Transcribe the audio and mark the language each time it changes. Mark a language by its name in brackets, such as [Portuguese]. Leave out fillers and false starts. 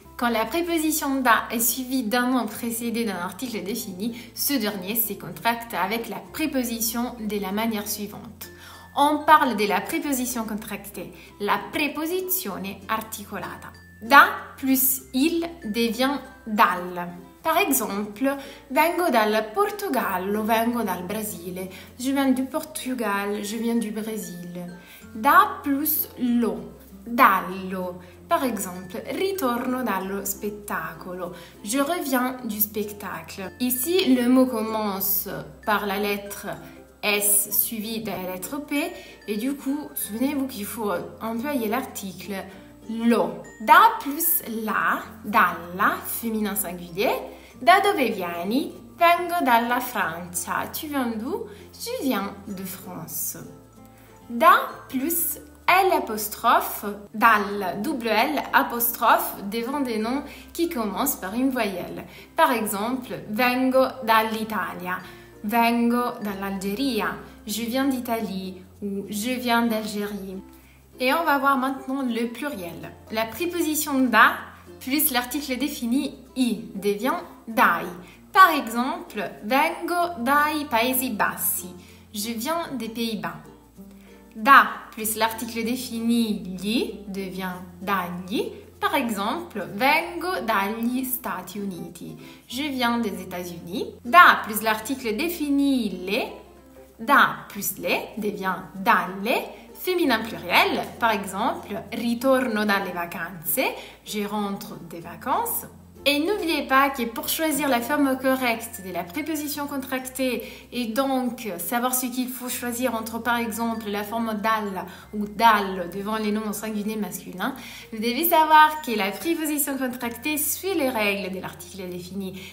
[French] Quand la préposition da est suivie d'un nom précédé d'un article défini, ce dernier se contracte avec la préposition de la manière suivante. On parle de la préposition contractée, [Italian] la préposizione articolata. [French] Da plus il devient dal. Par exemple, [Italian] vengo dal Portogallo, vengo dal Brasile. [French] Je viens du Portugal, je viens du Brésil. Da plus lo, dallo. Par exemple, [Italian] ritorno dallo spettacolo. [French] Je reviens du spectacle. Ici, le mot commence par la lettre S suivi de la lettre P et du coup, souvenez-vous qu'il faut employer l'article lo. Da plus la, dalla, féminin singulier. [Italian] Da dove vieni? Vengo dalla Francia. [French] Tu viens d'où? Je viens de France. Da plus L apostrophe, dal, double L apostrophe devant des noms qui commencent par une voyelle. Par exemple, [Italian] vengo dall'Italia. Vengo dall'Algérie, [French] je viens d'Italie ou je viens d'Algérie. Et on va voir maintenant le pluriel. La préposition da plus l'article défini i devient dai. Par exemple, [Italian] vengo dai Paesi Bassi, [French] je viens des Pays-Bas. Da plus l'article défini gli devient dagli. Par exemple, [Italian] vengo dagli Stati Uniti. [French] Je viens des États-Unis. Da plus l'article défini le. Da plus le devient dalle. Féminin pluriel. Par exemple, [Italian] ritorno dalle vacanze. [French] Je rentre des vacances. Et n'oubliez pas que pour choisir la forme correcte de la préposition contractée et donc savoir ce qu'il faut choisir entre par exemple la forme dal ou dal devant les noms au singulier masculin, vous devez savoir que la préposition contractée suit les règles de l'article défini.